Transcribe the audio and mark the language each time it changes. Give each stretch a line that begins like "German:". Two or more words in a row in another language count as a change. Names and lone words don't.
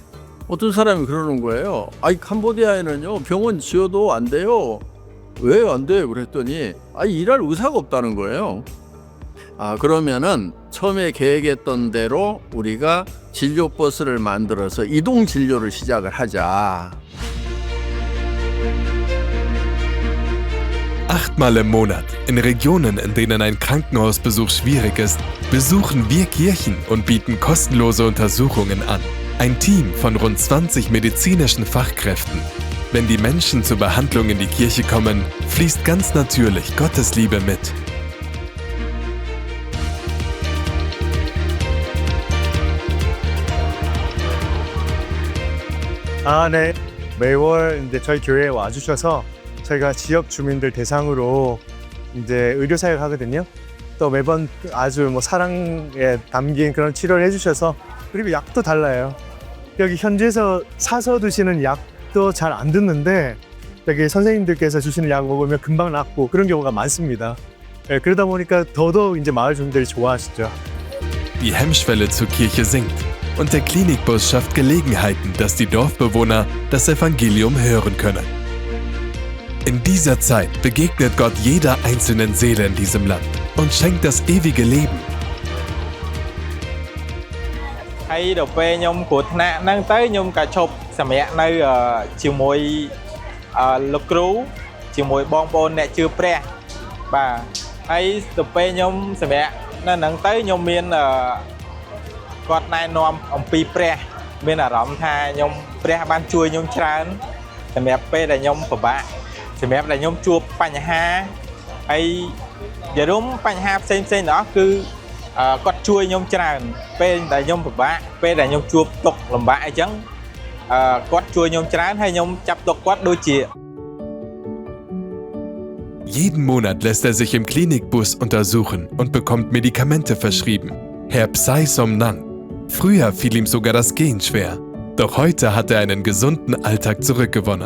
Korean: 그랬더니 어떤 사람이 그러는 거예요. 아이 캄보디아에는요 병원 지어도 안 돼요. 왜 안 돼요? 그랬더니 일할 의사가 없다는 거예요. 그러면은 처음에 계획했던 대로 우리가 진료 버스를 만들어서 이동 진료를 시작을 하자.
German: 8-mal im Monat, in Regionen, in denen ein Krankenhausbesuch schwierig ist, besuchen wir Kirchen und bieten kostenlose Untersuchungen an. Ein Team von rund 20 medizinischen Fachkräften. Wenn die Menschen zur Behandlung in die Kirche kommen, fließt ganz natürlich Gottes Liebe mit.
Korean: 네. 매월 이제 저희 교회에 와주셔서 저희가 지역 주민들 대상으로 이제 의료 사역을 하거든요. 또 매번 아주 사랑에 담긴 그런 치료를 해주셔서 그리고 약도 달라요. 여기 현지에서 사서 드시는 약도 잘 안 듣는데 여기 선생님들께서 주시는 약 먹으면 금방 낫고 그런 경우가 많습니다. 그러다 보니까 더더욱 이제 마을 주민들이 좋아하시죠.
German: Die Hemmschwelle zur Kirche sinkt und der Klinikbus schafft Gelegenheiten, dass die Dorfbewohner das Evangelium hören können. In dieser Zeit begegnet Gott jeder einzelnen Seele in diesem Land und schenkt das ewige Leben.
Khmer: ហើយដល់ពេលខ្ញុំគ្រោះថ្នាក់ហ្នឹងទៅខ្ញុំក៏ឈប់សម្រាកនៅជាមួយលោកគ្រូជាមួយបងប្អូនអ្នកជឿព្រះ បាទហើយដល់ពេលខ្ញុំសម្រាកនៅហ្នឹងទៅខ្ញុំមានគាត់ណែនាំអំពីព្រះមានអារម្មណ៍ថាខ្ញុំព្រះបានជួយខ្ញុំច្រើនសម្រាប់ពេលដែលខ្ញុំពិបាកសម្រាប់ដែលខ្ញុំជួបបញ្ហាហើយនិយាយរួមបញ្ហាផ្សេងៗទាំងអស់គឺគាត់ជួយខ្ញុំច្រើនពេលដែលខ្ញុំពិបាកពេលដែលខ្ញុំជួបទុក្ខលំបាកអីចឹងគាត់ជួយខ្ញុំច្រើនហើយខ្ញុំចាប់ទុកគាត់ដូចជា
German: Jeden Monat lässt er sich im Klinikbus untersuchen und bekommt Medikamente verschrieben. Herr Psy Somnang. Früher fiel ihm sogar das Gehen schwer. Doch heute hat er einen gesunden Alltag zurückgewonnen.